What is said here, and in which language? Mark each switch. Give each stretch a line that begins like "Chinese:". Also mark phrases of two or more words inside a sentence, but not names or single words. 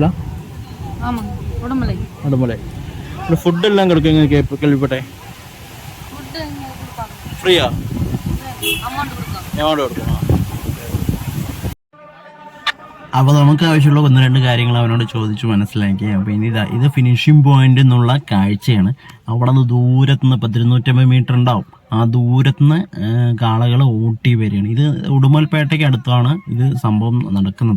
Tamil: ஆமாங்க, உடமலை. இந்த ஃபுட் எல்லாம் கொடுக்குங்க கேள்விப்பட்டேன்.
English: food free?
Tamil: அமௌண்ட் கொடுக்கணும்.
Malayalam: അപ്പോൾ നമുക്ക് ആവശ്യമുള്ള 1-2 കാര്യങ്ങൾ അവനോട് ചോദിച്ചു മനസ്സിലാക്കി. അപ്പോൾ ഇനി ഇത്
English: finishing point
Malayalam: എന്നുള്ള കാഴ്ചയാണ്. അവിടെ നിന്ന് ദൂരത്തുനിന്ന് 250 മീറ്റർ ഉണ്ടാവും. ആ ദൂരത്തുനിന്ന് കാളകൾ ഓട്ടി വരികയാണ്. ഇത് ഉടുമൽപേട്ടയ്ക്ക് അടുത്താണ് ഇത് സംഭവം നടക്കുന്നത്.